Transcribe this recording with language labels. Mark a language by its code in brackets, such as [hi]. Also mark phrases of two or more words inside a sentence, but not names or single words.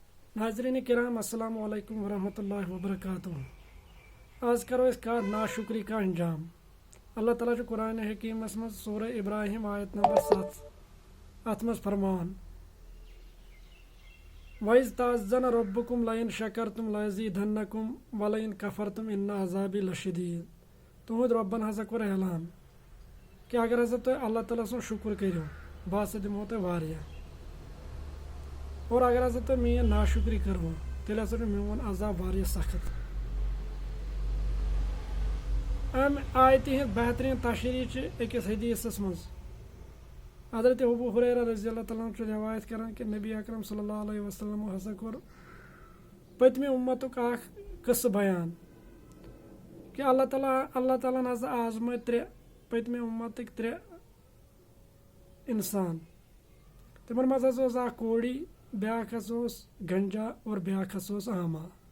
[ur] ناظرین کرام [ar] السلام علیکم ورحمۃ اللہ وبرکاتہ. [ur] آج کرو اس کا ناشکری کا انجام. [ks] اللہ تعالیٰ چھُ قرآن حکیمس مز سورہ ابراہیم آیت نمبر 7 ات مز فرمان [ar] وَإِذْ تَعَذَّنَ رَبُّكُمْ لَئِن شَكَرْتُمْ لَيَزِيدَنَّكُمْ وَلَئِن كَفَرْتُمْ إِنَّ عَذَابِي لَشَدِيدٌ. [ks] تُہُنٛد رۄبن ہسا کوٚر اعلان کہ اگر ہسا تُہۍ اللہ تعالیٰ سُنٛد شُکر کٔرِو بہٕ ہسا دِمہو تۄہہِ واریاہ، اور اگر ہسا تُہۍ میٲنۍ ناشکری کٔرٕو تیٚلہِ ہسا چھُ میون عذاب واریاہ سخت. امہِ آیتہِ ہِنٛز بہتریٖن تشریح چھِ أکِس حدیٖثس منٛز. حضرت ابو ہریرہ [ar] رضی اللہ تعالیٰ عنہ [ks] چھُ روایت کران کہ نبی اکرم [ar] صلی اللہ علیہ وسلم [ks] ہسا کوٚر پٔتمہِ اُمتُک اکھ قصہٕ بیان کہ اللہ تعالیٰ ہن ہسا آزمٲے پٔتمہِ اُمتٕکۍ 3 اِنسان. تِمن منٛز ہسا اوس اکھ کوڑی، بیٛاکھ ہسا اوس گنجا اور بیٛاکھ ہسا اوس آما.